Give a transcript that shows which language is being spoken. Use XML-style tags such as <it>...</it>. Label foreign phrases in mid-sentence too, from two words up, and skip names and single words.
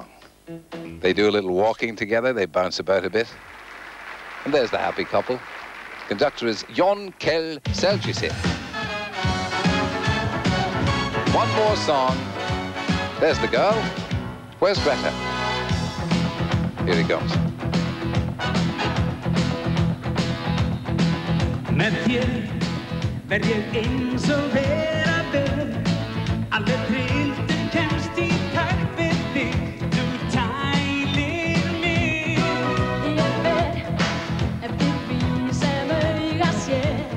<en>They do a little walking together, they bounce about a bit, and there's the happy couple. Conductor is Jon Kjell Seljusi. One more song. There's the girl. Where's Greta? Here he comes.</en> <is>Með þér verð ég eins og vera ber. Alveg trildur kemst í takt við þig. Þú tælir mig. Ég fer eftir því sem auga sér.</is>